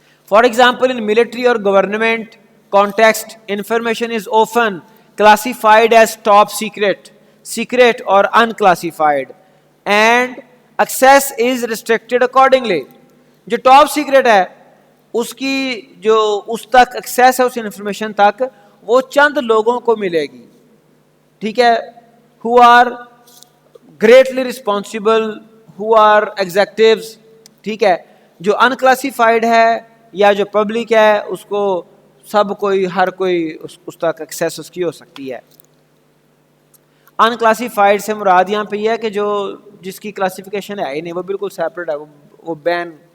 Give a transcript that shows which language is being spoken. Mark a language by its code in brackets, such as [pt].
[en] For example in military اور government context information is often classified as top secret, secret اور unclassified and access is restricted accordingly. [ur] جو top secret ہے اس کی جو اس تک ایکسیس ہے اس انفارمیشن تک وہ چند لوگوں کو ملے گی. ٹھیک ہے. [en] who are greatly responsible, who are executives. [ur] ٹھیک ہے. جو unclassified ہے یا جو پبلک ہے اس کو سب کوئی ہر کوئی اس تک ایکسیس اس کی ہو سکتی ہے. انکلاسیفائڈ سے مراد یہاں پہ یہ ہے کہ جو جس کی کلاسیفیکیشن ہے ہی نہیں, وہ بالکل سیپریٹ ہے, وہ بین.